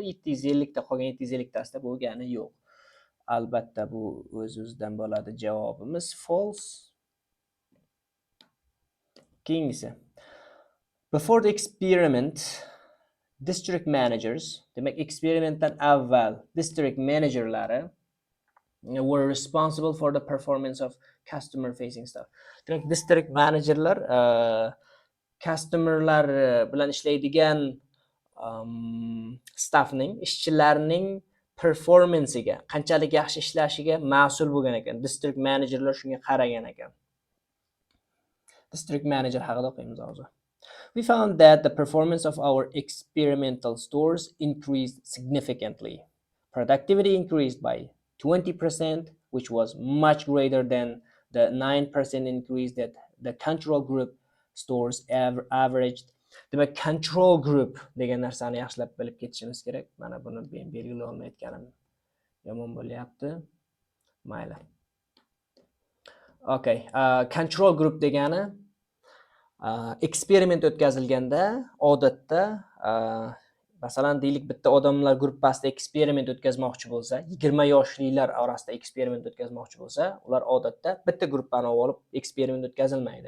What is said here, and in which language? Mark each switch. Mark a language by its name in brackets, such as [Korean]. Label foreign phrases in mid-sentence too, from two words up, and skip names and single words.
[Uzbek] 750 ta qolgan 750 tasida bo'lgani yo'q. Albatta bu o'z-o'zidan bo'ladi. Javobimiz false. Keyingisi. [English] Before the experiment, district managers, [Uzbek] demak eksperimentdan avval [English] district managerlari were responsible for the performance of customer facing staff. [Uzbek] Demak, [English] district managerlar [Uzbek] customerlar bilan ishlaydigan staffning, ishchilarning performansiga, qanchalik yaxshi ishlashiga mas'ul bo'lgan ekan. [English] District managerlar [Uzbek] shunga qaragan ekan. [English] District manager [Uzbek] haqida o'qiymiz hozir. [English] We found that the performance of our experimental stores increased significantly. Productivity increased by 20%, which was much greater than the 9% increase that the control group stores averaged. [Uzbek] Demak, [English] control group [Uzbek] degan narsani yaxshilab bilib ketishimiz kerak. Mana buni belgilay olmayotganim yomon bo'lyapti. Mayli. Okay, [English] control group [Uzbek] degani eksperiment o'tkazilganda odatda masalan deylik bitta odamlar gruppasida eksperiment o'tkazmoqchi bo'lsa, 20 yoshlilar orasida eksperiment o'tkazmoqchi bo'lsa, ular odatda bitta guruhni olib eksperiment o'tkazilmaydi.